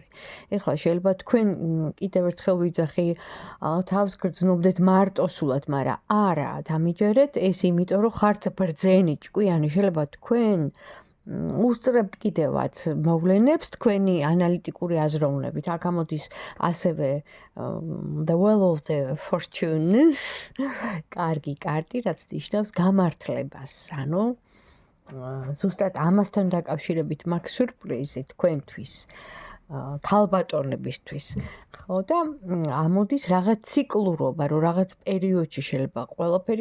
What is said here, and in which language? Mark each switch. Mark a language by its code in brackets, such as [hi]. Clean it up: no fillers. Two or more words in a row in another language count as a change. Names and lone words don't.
[ka] ეხლა შეიძლება თქვენ კიდევ ერთხელ ვიძახი თავს გრძნობდეთ მარტოსულად, მაგრამ არა, დამიჯერეთ ეს იმიტომ რომ ხართ ბრძენი, ჭკვიანი, შეიძლება თქვენ უსწრებთ კიდევაც მოვლენებს თქვენი ანალიტიკური აზროვნებით. აქ ამოდის ასევე [en] the wheel of the fortune, [ka] კარგი კარტი, რაც ნიშნავს გამართლებას, ანუ ზუსტად ამასთან დაკავშირებით მაქვს სიურპრიზი თქვენთვის, ქალბატონებისთვის, ხო და ამოდის რაღაც ციკლურობა, რომ რაღაც პერიოდში შეიძლება ყველაფერი